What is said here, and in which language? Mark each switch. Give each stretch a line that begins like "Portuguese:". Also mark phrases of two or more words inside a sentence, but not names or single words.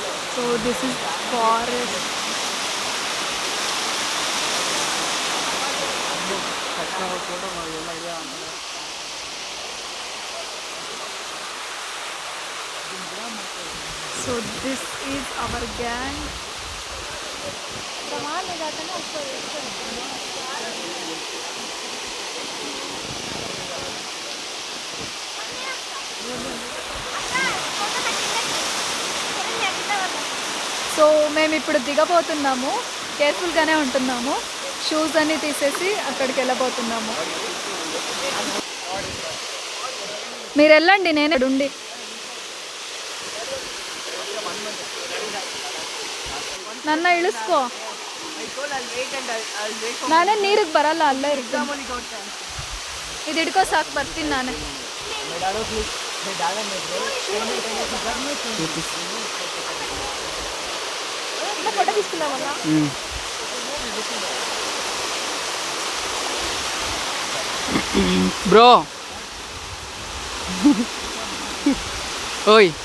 English: So this is forest. So this is our gang.
Telugu: సో మేము ఇప్పుడు దిగబోతున్నాము, కేర్ఫుల్గానే ఉంటున్నాము. షూస్ అన్నీ తీసేసి అక్కడికి వెళ్ళబోతున్నాము. మీరు వెళ్ళండి, నేను ఇక్కడ ఉండి.
Kannada: ನನ್ನ ಇಳಿಸ್ಕೋ, ನಾನೇ ನೀರಿಗೆ ಬರಲ್ಲ, ಅಲ್ಲೇ ಇರ್ತೀನಿ. ಇದು ಹಿಡ್ಕೋ ಸಾಕು, ಬರ್ತೀನಿ ನಾನೇ.
Telugu: ఫోటో తీసుకున్నామన్నా. బ్రో ఓయ్